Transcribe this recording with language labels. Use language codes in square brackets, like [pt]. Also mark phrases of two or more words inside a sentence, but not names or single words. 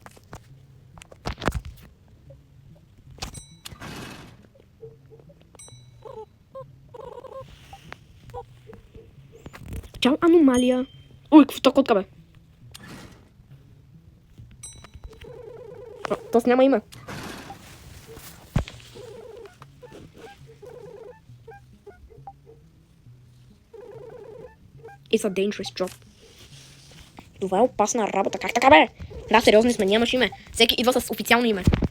[bg] Чао, аномалия. Ой, какво толкова отка, бе? Тоест няма име. [en] It's a dangerous job. [bg] Това е опасна работа. Как така, бе? Да, сериозни сме, нямаш име. Всеки идва с официално име.